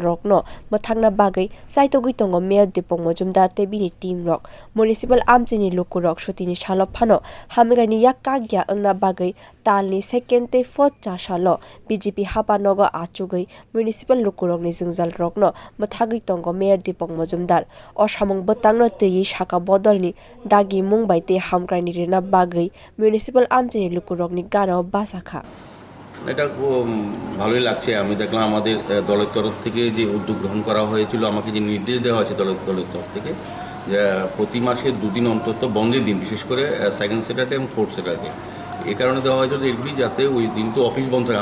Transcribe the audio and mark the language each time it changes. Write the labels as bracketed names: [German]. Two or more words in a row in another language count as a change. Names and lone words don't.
[Kok Borok] rokno mwthakna bagwi saitogui tongo Mayor Dipak Majumder te bini team rok Municipal amchaini lukorog sutini salo phano hamkrai ni yak kagya wngna bagwi talni second te fourth chasalo BJP habanogo achugui Municipal lukorog ni jwngjal rokno mwthagui tongo Mayor Dipak Majumder o samung bwtangno tei saka bodolni dagi mungbai te hamkrai ni rina bagwi Municipal amchaini lukorog ni gana basakha [Bangla] এটা ভালোই লাগছে। আমি দেখলাম আমাদের দলের তরফ থেকে যে উদ্যোগ গ্রহণ করা হয়েছিল, আমাকে যে নির্দেশ দেওয়া হয়েছে দলের তরফ থেকে যে প্রতি মাসে দুদিন অন্তত বন্ধের দিন, বিশেষ করে [English] second Saturday [Bangla] এবং [English] fourth Saturday, [Bangla] এই কারণে দেওয়া হয়েছিল এগুলি যাতে ওই দিন তো অফিস বন্ধ থাকে।